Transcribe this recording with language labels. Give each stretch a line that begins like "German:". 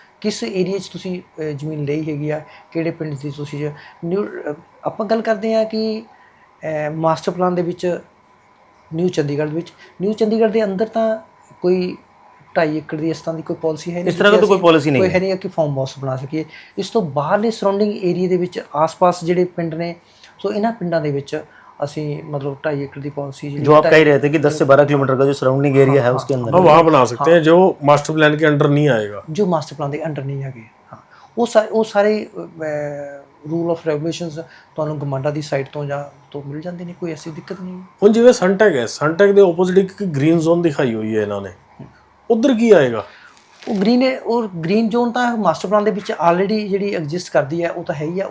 Punjabi: ਕਿਸ ਏਰੀਏ 'ਚ ਤੁਸੀਂ ਜ਼ਮੀਨ ਲਈ ਹੈਗੀ ਆ, ਕਿਹੜੇ ਪਿੰਡ ਦੀ ਤੁਸੀਂ ਨਿਊ, ਆਪਾਂ ਗੱਲ ਕਰਦੇ ਹਾਂ ਕਿ ਮਾਸਟਰ ਪਲਾਨ ਦੇ ਵਿੱਚ ਨਿਊ ਚੰਡੀਗੜ੍ਹ ਵਿੱਚ, ਨਿਊ ਚੰਡੀਗੜ੍ਹ ਦੇ ਅੰਦਰ ਤਾਂ ਕੋਈ 2.5 ਏਕੜ ਦੀ ਇਸ ਤਰ੍ਹਾਂ ਦੀ ਕੋਈ ਪਾਲਿਸੀ ਹੈ ਨਹੀਂ, ਇਸ ਤਰ੍ਹਾਂ ਦੀ ਕੋਈ ਪਾਲਿਸੀ ਨਹੀਂ ਹੈ ਨਹੀਂ ਕਿ ਫਾਰਮ ਹਾਊਸ ਬਣਾ ਸਕੀਏ। ਇਸ ਤੋਂ ਬਾਹਰਲੇ ਸਰਾਊਂਡਿੰਗ ਏਰੀਏ ਦੇ ਵਿੱਚ ਆਸ-ਪਾਸ ਜਿਹੜੇ ਪਿੰਡ ਨੇ, ਸੋ ਇਹਨਾਂ ਪਿੰਡਾਂ ਦੇ ਵਿੱਚ ਅਸੀਂ
Hindi: मतलब 2.5 एकड़ की पॉलिसी जो आप कह रहे थे कि 10 से 12 किलोमीटर का जो सराउंडिंग एरिया है उसके अंदर हम वहाँ बना सकते हैं, जो मास्टर प्लान के अंडर नहीं आएगा, जो मास्टर प्लान के अंडर नहीं आएगी। हाँ, वो सारे रूल ऑफ रेगुलेशंस
Punjabi: ਤੁਹਾਨੂੰ ਗਵਰਨਮੈਂਟ ਦੀ ਸਾਈਟ ਤੋਂ ਜਾਂ ਤੋਂ ਮਿਲ ਜਾਂਦੇ ਨੇ, ਕੋਈ ਐਸੀ ਦਿੱਕਤ ਨਹੀਂ। ਹੁਣ ਜਿਵੇਂ ਸਨਟੈਕ ਹੈ, ਸਨਟੈਕ ਦੇ ਆਪੋਜ਼ਿਟ ਇੱਕ ਗ੍ਰੀਨ ਜ਼ੋਨ ਦਿਖਾਈ ਹੋਈ ਹੈ ਇਹਨਾਂ ਨੇ, ਉਧਰ ਕੀ ਆਏਗਾ? ਉਹ ਗ੍ਰੀਨ ਹੈ, ਔਰ ਗ੍ਰੀਨ ਜ਼ੋਨ ਤਾਂ ਮਾਸਟਰ ਪਲਾਨ ਦੇ ਵਿੱਚ ਆਲਰੇਡੀ ਜਿਹੜੀ ਐਗਜ਼ਿਸਟ ਕਰਦੀ ਹੈ, ਉਹ ਤਾਂ ਹੈ ਹੀ ਆ।